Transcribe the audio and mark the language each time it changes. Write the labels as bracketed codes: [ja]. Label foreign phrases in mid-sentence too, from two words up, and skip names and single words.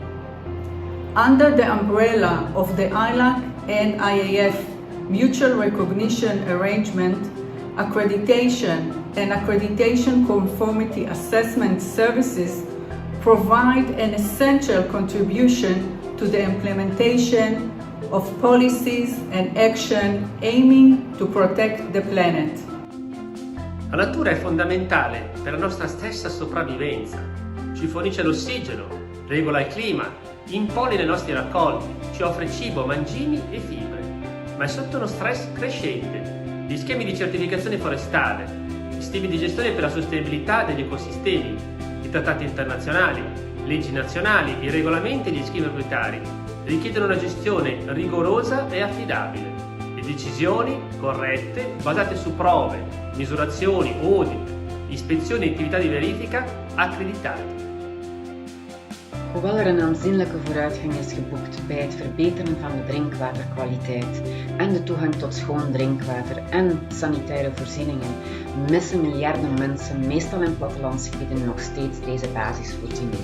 [en] Under the umbrella of the ILAC and IAF Mutual Recognition Arrangement, accreditation and accreditation conformity assessment services provide an essential contribution to the implementation of policies and action aiming to protect the planet. [it] La natura è fondamentale per la nostra stessa sopravvivenza. Ci fornisce l'ossigeno, regola il clima, impollina i nostri raccolti, ci offre cibo, mangimi e fibre. Ma è sotto uno stress crescente. Gli schemi di certificazione forestale, gli schemi di gestione per la sostenibilità degli ecosistemi, i trattati internazionali, leggi nazionali, i regolamenti e gli schemi proprietari richiedono una gestione rigorosa e affidabile e decisioni corrette basate su prove, misurazioni, audit, ispezioni e attività di verifica accreditate. [nl] Hoewel er een aanzienlijke vooruitgang is geboekt bij het verbeteren van de drinkwaterkwaliteit en de toegang tot schoon drinkwater en sanitaire voorzieningen, missen miljarden mensen, meestal in plattelandsgebieden, nog steeds deze basisvoorzieningen.